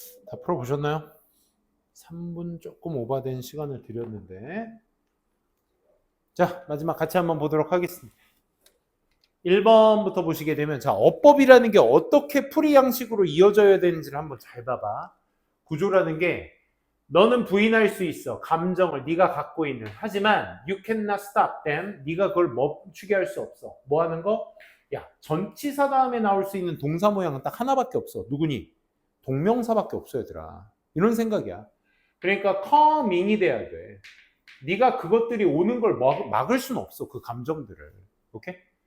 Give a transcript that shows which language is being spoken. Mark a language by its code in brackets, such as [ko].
[ko] 다 풀어보셨나요? 3분 조금 오버된 시간을 드렸는데 자 마지막 같이 한번 보도록 하겠습니다. 1번부터 보시게 되면 자 어법이라는 게 어떻게 풀이 양식으로 이어져야 되는지를 한번 잘 봐봐. 구조라는 게 너는 부인할 수 있어. 감정을 네가 갖고 있는. 하지만 [en] you cannot stop them. [ko] 네가 그걸 멈추게 할 수 없어. 뭐 하는 거? 야 전치사 다음에 나올 수 있는 동사 모양은 딱 하나밖에 없어. 누구니? 동명사밖에 없어 얘들아. 이런 생각이야. 그러니까 coming이 돼야 돼. 네가 그것들이 오는 걸 막을 수는 없어. 그 감정들을. 오케이?